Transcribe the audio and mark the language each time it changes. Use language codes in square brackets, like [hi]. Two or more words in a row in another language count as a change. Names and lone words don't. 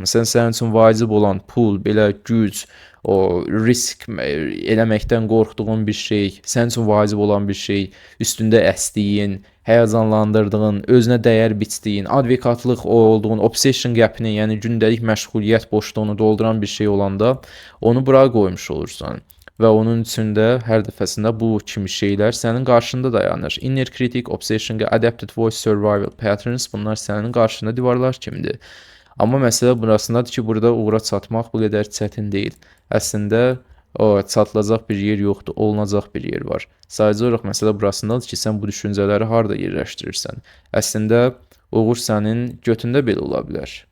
[az] Məsələn, sənin üçün vacib olan pul, belə güc, o risk eləməkdən qorxduğun bir şey, sənin üçün vacib olan bir şey, üstündə əsdiyin, həyəcanlandırdığın, özünə dəyər biçdiyin, advokatlıq olduğun, [en] obsession gap'ini, [az] yəni gündəlik məşğuliyyət boşluğunu dolduran bir şey olanda onu bura qoymuş olursan. Və onun içində hər dəfəsində bu kimi şeylər sənin qarşında dayanır. [en] Inner critic, obsession, adapted voice, survival patterns, [az] bunlar sənin qarşında divarlar kimidir. Amma məsələ burasındadır ki, burada uğura çatmaq bu qədər çətin deyil. Əslində çatılacaq bir yer yoxdur, olunacaq bir yer var. Sadəcə olaraq məsələ burasındadır ki, sən bu düşüncələri harda yerləşdirirsən. Əslində uğur sənin götündə belə ola bilər.